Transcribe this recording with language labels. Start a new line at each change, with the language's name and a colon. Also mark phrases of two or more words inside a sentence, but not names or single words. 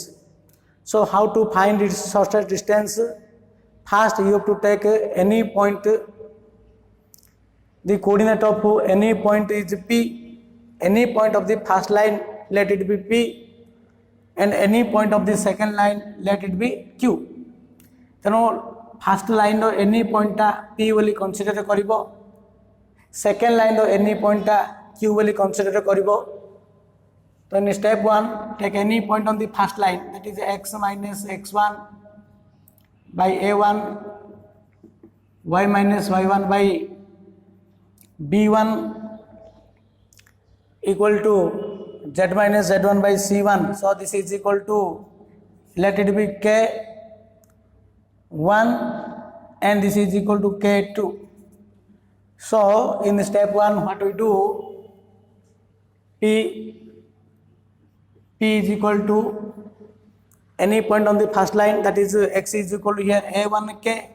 English: So how to find its shortest distance? First you have to take any point, the coordinate of any point is P, any point of the first line let it be P, and any point of the second line let it be Q.
Odia: ତେଣୁ
English: first line's any point
Odia: P ବୋଲି କନସିଡର କରିବ,
English: second line's any point
Odia: Q ବୋଲି କନସିଡର କରିବ.
English: ତ in step 1 take any point on the first line, that is x minus x1 by a1, y minus y1 by b1 equal to z minus z1 by c1. So this is equal to, let it be k1 and this is equal to k2. So in step 1 what we do, P is equal to any point on the first line, that is x is equal to here a1k